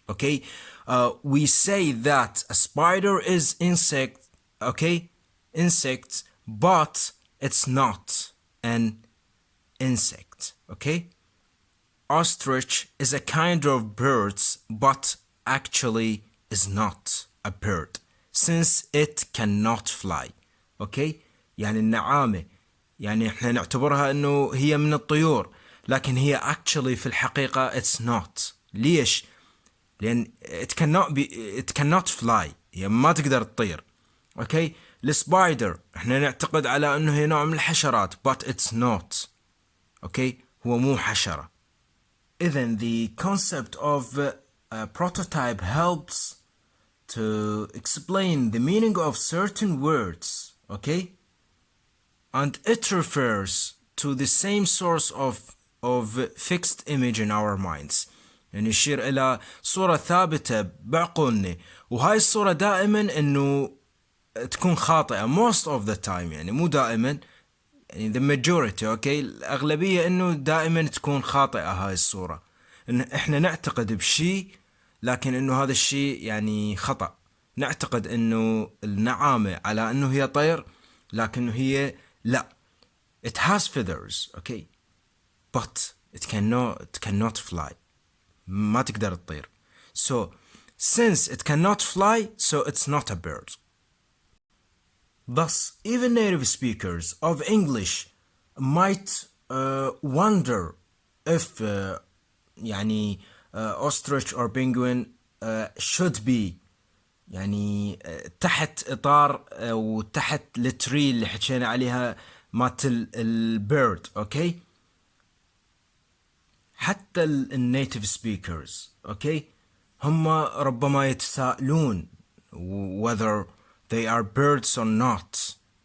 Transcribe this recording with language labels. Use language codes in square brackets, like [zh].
[en] Okay, we say that a spider is insect, okay, insect, but it's not an insect. Okay, ostrich is a kind of bird, but actually is not a bird since it cannot fly. [ar] اوكي يعني النعامة يعني احنا نعتبرها انه هي من الطيور لكن هي actually في الحقيقة [en] it's not. [ar] ليش؟ لان [en] it cannot fly، [ar] هي ما تقدر تطير. اوكي، السبايدر احنا نعتقد على انه هي نوع من الحشرات [en] but it's not. [ar] اوكي، هو مو حشرة. [en] إذن the concept of prototype helps to explain the meaning of certain words, okay? And it refers to the same source of fixed image in our minds. [ar] يعني يشير إلى صورة ثابتة بعقولنا، وهاي الصورة دائما إنه تكون خاطئة [en] most of the time، [ar] يعني مو دائما، يعني [en] the majority، [ar] okay؟ الأغلبية إنه دائما تكون خاطئة هاي الصورة، إن إحنا نعتقد بشيء لكن إنه هذا الشيء يعني خطأ. نعتقد إنه النعامة على إنه هي طير لكنه هي لا. [en] It has feathers, okay? But it cannot fly. [ar] ما تقدر تطير. [en] So since it cannot fly, so it's not a bird. Thus, even native speakers of English might wonder if يعني ostrich or penguin should be يعني [ar] تحت إطار وتحت التري اللي حكينا عليها مات البيرد. اوكي، حتى النيتيف سبيكرز اوكي هم ربما يتساءلون [en] whether they are birds or not.